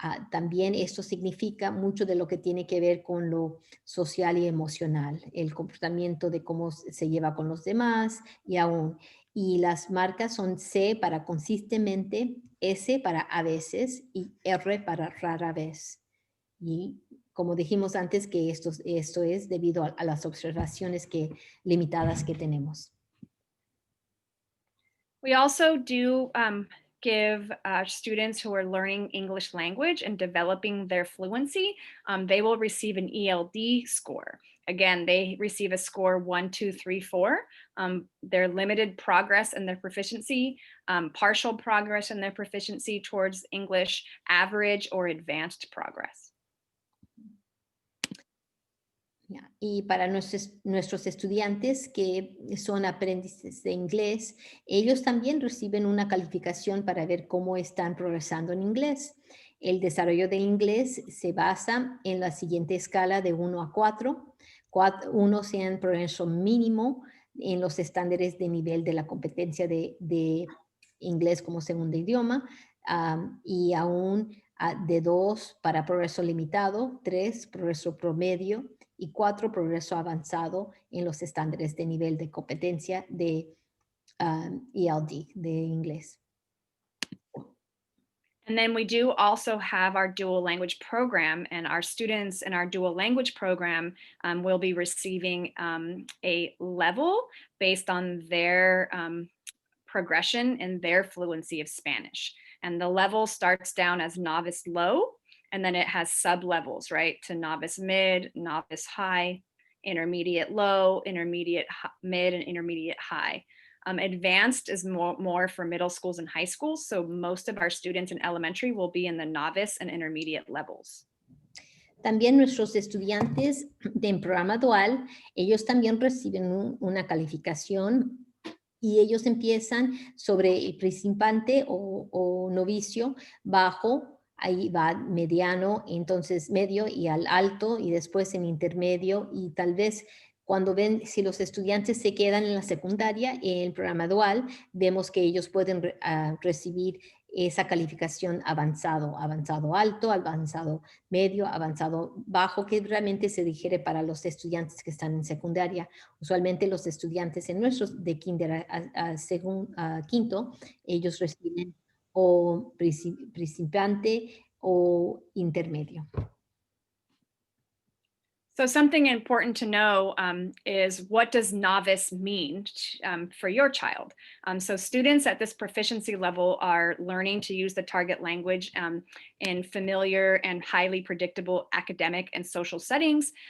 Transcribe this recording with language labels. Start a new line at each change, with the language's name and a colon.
Spanish: También esto significa mucho de lo que tiene que ver con lo social y emocional, el comportamiento de cómo se lleva con los demás y las marcas son C para consistentemente, S para a veces y R para rara vez. Y como dijimos antes, que esto es debido a las observaciones limitadas que tenemos.
English: We also do give students who are learning English language and developing their fluency, they will receive an ELD score. Again, they receive a score 1, 2, 3, 4. Their limited progress in their proficiency, partial progress in their proficiency towards English, average or advanced progress.
Spanish: Y para nuestros estudiantes que son aprendices de inglés, ellos también reciben una calificación para ver cómo están progresando en inglés. El desarrollo del inglés se basa en la siguiente escala de 1 a 4. 1 sea en progreso mínimo en los estándares de nivel de la competencia de inglés como segundo idioma, y aún de 2 para progreso limitado, 3 progreso promedio, y 4 progreso avanzado en los estándares de nivel de competencia de ELD, de inglés.
English: And then we do also have our dual language program, and our students in our dual language program will be receiving a level based on their progression and their fluency of Spanish. And the level starts down as novice low, and then it has sub levels, right? To novice mid, novice high, intermediate low, intermediate mid, and intermediate high. Advanced is more for middle schools and high schools. So most of our students in elementary will be in the novice and intermediate levels.
Spanish: También nuestros estudiantes del programa dual, ellos también reciben una calificación, y ellos empiezan sobre el principiante o novicio, bajo, ahí va mediano, entonces medio y al alto, y después en intermedio, y tal vez cuando ven si los estudiantes se quedan en la secundaria, en el programa dual, vemos que ellos pueden recibir esa calificación avanzado alto, avanzado medio, avanzado bajo, que realmente se digiere para los estudiantes que están en secundaria. Usualmente los estudiantes en nuestros de kinder a quinto, ellos reciben o principiante o intermedio.
English: So something important to know is, what does novice mean for your child? So students at this proficiency level are learning to use the target language in familiar and highly predictable academic and social settings.